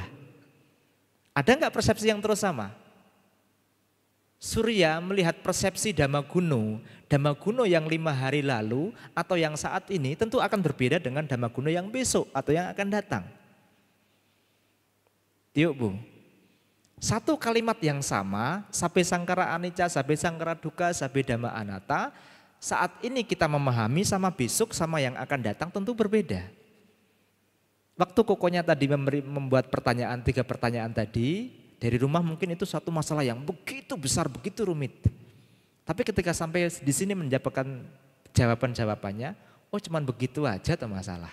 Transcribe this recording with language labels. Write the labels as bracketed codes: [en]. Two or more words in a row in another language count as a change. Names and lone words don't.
[id] Ada enggak persepsi yang terus sama? Surya melihat persepsi Dhammaguno yang 5 hari lalu atau yang saat ini tentu akan berbeda dengan Dhammaguno yang besok atau yang akan datang. Yuk Bu. Satu kalimat yang sama, [pi] sabbe sangkara anicca, sabbe sangkara dukkha, sabbe dhamma anatta, [id] saat ini kita memahami sama besok sama yang akan datang tentu berbeda. Waktu kokonya tadi membuat pertanyaan, 3 pertanyaan tadi, dari rumah mungkin itu satu masalah yang begitu besar, begitu rumit. Tapi ketika sampai di sini mendapatkan jawaban-jawabannya, cuman begitu aja tuh masalah.